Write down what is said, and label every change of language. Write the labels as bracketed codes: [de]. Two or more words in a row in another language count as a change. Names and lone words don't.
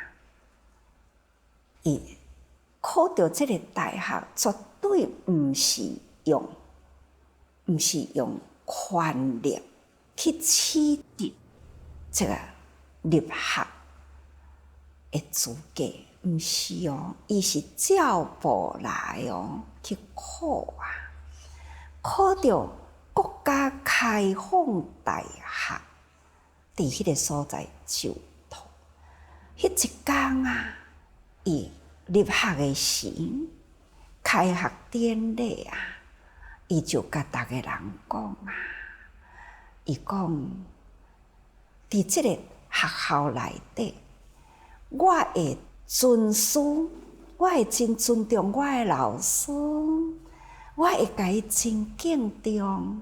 [nan] 伊考到这个大学，绝对毋是用权力去取得这个入学的资格，毋是哦，伊是照步来哦，去考啊，考到国家开放大学，伫迄个所在就读。迄一天啊，伊入学的时，开学典礼啊，伊就甲逐个人讲啊，伊讲伫即个学校内底，我会尊师，我会真尊重我的老师，我会甲伊真敬重。